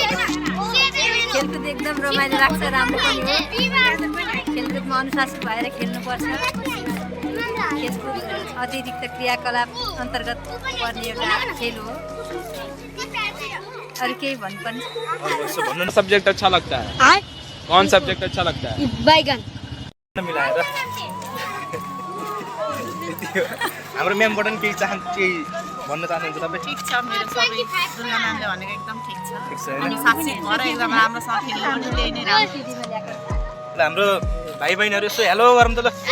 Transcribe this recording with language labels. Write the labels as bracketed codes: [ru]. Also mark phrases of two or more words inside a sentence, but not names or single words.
[ne] खेलकुद एकदम रमाइलो लाग्छ, राम्रो पनि हो। खेलकुदमा अनुशासित भएर खेल्नुपर्छ। खेलकुद अतिरिक्त क्रियाकलाप अन्तर्गत पर्ने एउटा खेल हो। अरू केही भन्नुपर्ने? यसो भन्नु [hi] सब्जेक्ट अच्छा लगता है? कौन सब्जेक्ट अच्छा लगता है? बैगन [ne] मिलाएर हाम्रो म्यामबाट पनि केही भन्न चाहनुहुन्छ तपाईँ? ठिक छ मेरो सबै दुर्गा म्यामले भनेको एकदम ठिक छ ठिक छ अनि होइन? साक्षी भएर एकदम राम्रोसँग खेल्नु पनि त्यही नै राम्रो ल हाम्रो भाइ बहिनीहरू यसो हेलो गरौँ त ल।